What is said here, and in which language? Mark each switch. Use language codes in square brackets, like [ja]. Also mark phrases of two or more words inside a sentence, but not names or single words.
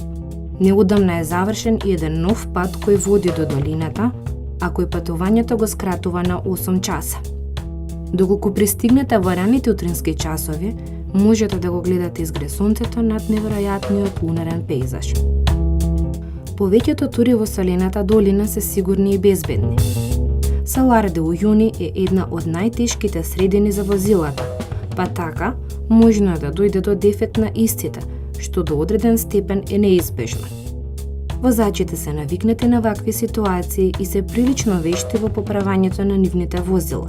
[mk] Неодамна е завршен и еден нов пат кој води до долината, а кој патувањето го скратува на 8 часа. Доколку пристигнете во раните утрински часови, можете да го гледате изгре сонцето над неверојатниот лунарен пејзаж. Повеќето тури во солената долина се сигурни и безбедни. Салар де Ујуни е една од најтешките средини за возилата, па така можно е да дојде до дефект на истите, што до одреден степен е неизбежно. Возачите се навикнати на вакви ситуации и се прилично вешти во поправањето на нивните возила.